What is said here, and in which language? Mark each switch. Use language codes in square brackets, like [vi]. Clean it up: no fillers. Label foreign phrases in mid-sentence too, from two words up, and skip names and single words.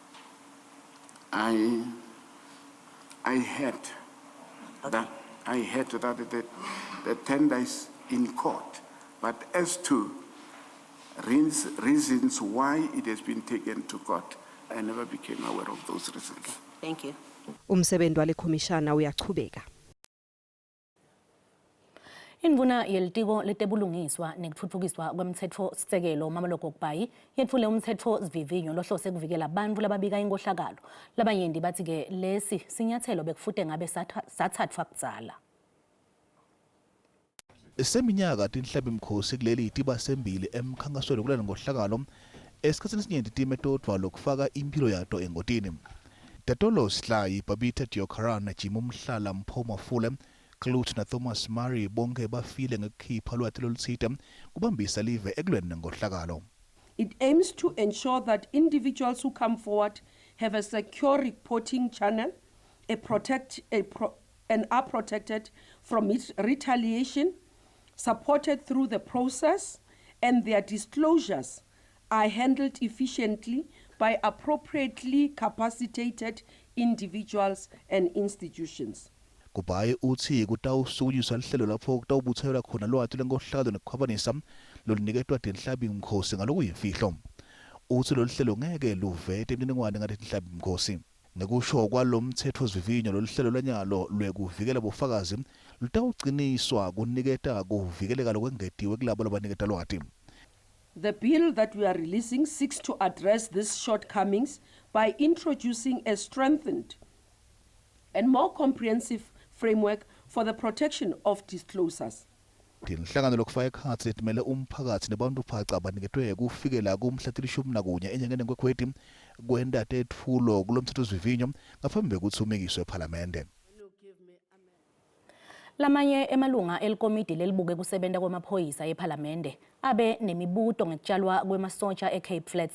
[en] I heard Okay. that the tender is in court, but as to reasons why it has been taken to court, I never became aware of those reasons. Thank you. [ss] Umsebenzi wale khomishana uyachubeka. Indvuna yelitiko letebulungiswa nekutfutfukiswa kwemtsetfo sisekelo Mameloko Kubayi yetfule umtsetfo sivivinyo lohlose kuvikela bantfu lababika inkohlakalo. Labanyenti batsi ke lesi sinyathelo bekufute ngabe satsatfwa kudzala. Seminyaka tinhlabi mkhosi kuleli itiba sembili emkhankasweni kulana ngohlakalo esikhatsini esinyenti timetodwa lokufaka impilo yato engotini. Tatolo Sihlayi, Babita Diokaran, Jimo Mhlala, Mpho Mafule, Clut na Thomas Murray bonke bafile ngekukhipha lwati lolutsite kubambisa live ekulweni ngohlakalo. [en] It aims to ensure that individuals who come forward have a secure reporting channel, and are protected from retaliation, supported through the process, and their disclosures are handled efficiently by appropriately capacitated individuals and institutions. [ss] Kubayi uthi kutawusukunyiswa lihlelo lapho kutawubuthayelwa khona lwati lenkohlakalo nekukhwabanisa loluniketwa tinhlabi mkhosi ngalokuyimfihlo. Uthi lolu hlelo ngeke luvete imininingwane ngale tinhlabi mkhosi. Nekusho kwalo mtsetfo sivivinyo lolu hlelo lanyalo lwekuvikela bufakazi lutawuqiniswa kuniketa kuvikeleka lokwengetiwe kulabo labaniketa lwati. [en] The bill that we are releasing seeks to address these shortcomings by introducing a strengthened and more comprehensive framework for the protection of disclosures. [ss] Tinhlangano lokufaka ekhatsi letimele umphakathi nebantu phaca abaniketwe kufikela kumhla 11 enyangeni kwekweti kwenda tetfulo kulomtsetfo sivivinyo ngaphambi kwekutsumekiswa eParliamente. Lamanye emalunga elikomidi lelibuke kusebenta kwemaphoyisa eParliamente abe nemibuto ngekutshalwa kwemasotsha eCape Flats.